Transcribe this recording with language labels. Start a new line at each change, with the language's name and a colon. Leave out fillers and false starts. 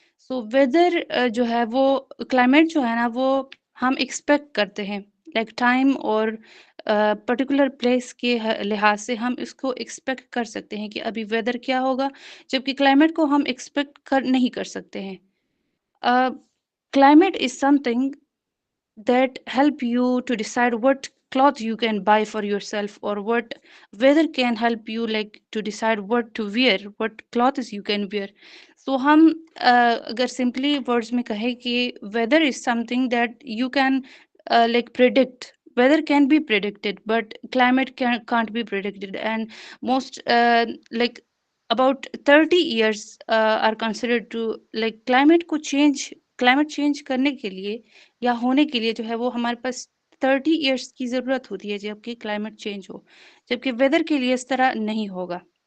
Urdu: So whether جو ہے وہ کلائمیٹ جو ہے نا وہ ہم ایکسپیکٹ کرتے ہیں، لائک ٹائم اور پرٹیکولر پلیس کے لحاظ سے ہم اس کو ایکسپیکٹ کر سکتے ہیں کہ ابھی ویدر کیا ہوگا، جبکہ کلائمیٹ کو ہم ایکسپیکٹ نہیں کر سکتے ہیں.
English: Climate is something that help you to decide what cloth you can buy for yourself, or what weather can help you like to decide what to wear, what clothes you can wear. So
Urdu: ہم اگر
English: simply words
Urdu: میں کہیں کہ
English: weather is something that you can like predict. Weather can be predicted but climate can't be predicted, and most like about 30 years are considered to like climate change
Urdu: کرنے کے لیے یا ہونے کے لیے جو ہے وہ ہمارے پاس 30 ایئرس کی ضرورت ہوتی ہے جبکہ کلائمیٹ چینج ہو، جبکہ ویدر کے لیے اس طرح نہیں ہوگا.